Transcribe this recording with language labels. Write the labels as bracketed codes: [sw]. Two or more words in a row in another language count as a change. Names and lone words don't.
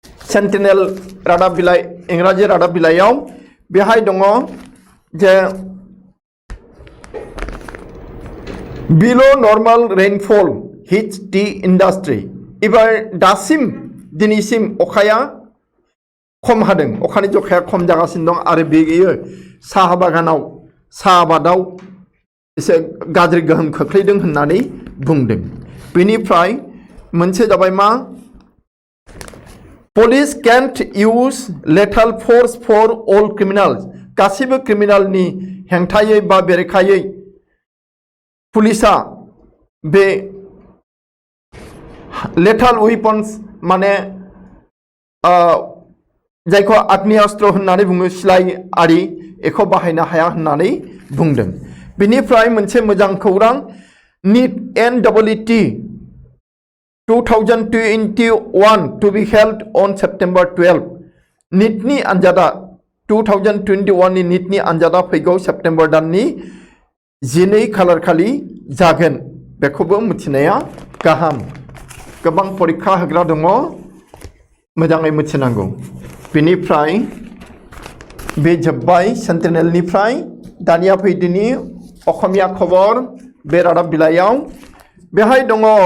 [brx] सेन्टिनेल रादाब बिलाइ इंराजि रादाब बिलाइयाव बेहाय दङ जे बिलो [en] normal rainfall hits the industry [brx] एबार दासिम दिनैसिम अखाया खम हादों अखानि जखाया खम जागासिनो दं आरो बेयो साहा बागानाव साहा आबादाव एसे गाज्रि गोहोम खोख्लैदों होननानै बुंदों बेनिफ्राय मोनसे जाबाय मा [en] police can't use lethal force for all criminals [brx] गासिबो क्रिमिनलनि हेंथायै बा बेरेखायै पुलिसा बे [en] lethal weapons [brx] माने जायखौ आग्नेयास्त्र होननानै बुङो सिलाइ आरि एखौ बाहायनो हाया होननानै बुंदों बेनिफ्राय मोनसे मोजां खौरां नीट NEET [en] 2021 to be held on September 12 [brx] नीटनि आनजादा [en] 2021 [brx] नि नीटनि आनजादा फैगौ सेप्टेम्बर दाननि 12 खालार खालि जागोन बेखौबो मिथिनाया गाहाम गोबां परीक्षा होग्रा दङ मोजाङै मिथिनांगौ बेनिफ्राय बे जोब्बाय सेन्टिनेलनिफ्राय दानिया फैदिनि असमिया खबर बे रादाब बिलाइयाव बेहाय दङ